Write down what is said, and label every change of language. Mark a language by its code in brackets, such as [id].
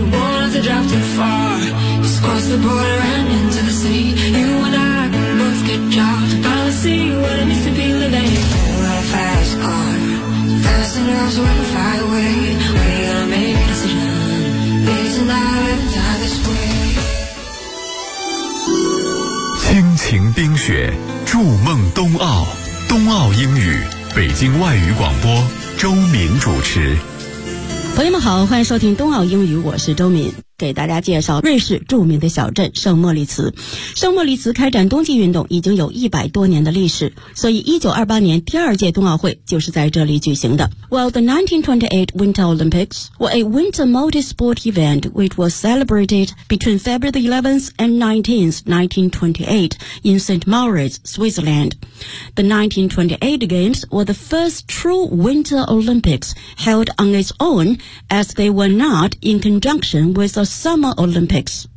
[en] Won't have to drive too far. Just cross the border and into the city. You and I can both get jobs. Finally see what it means to be living. Hit a little fast car. Fast enough so we can fly away. We ain't gonna make a decision. Please and I have to die this way. [zh] 亲情冰雪，筑梦冬奥，冬奥英语，北京外语广播，周敏主持。朋友们好，欢迎收听冬奥英语，我是周敏。给大家介绍瑞士著名的小镇圣莫里茨。圣莫里茨开展冬季运动已经有100多年的历史，所以1928年第二届冬奥会就是在这里举行的。 [en] Well, the 1928 Winter Olympics were a winter multi-sport event which was celebrated between February 11th and 19th, 1928 in St. Moritz, Switzerland. The 1928 Games were the first true Winter Olympics held on its own as they were not in conjunction withThe Summer Olympics.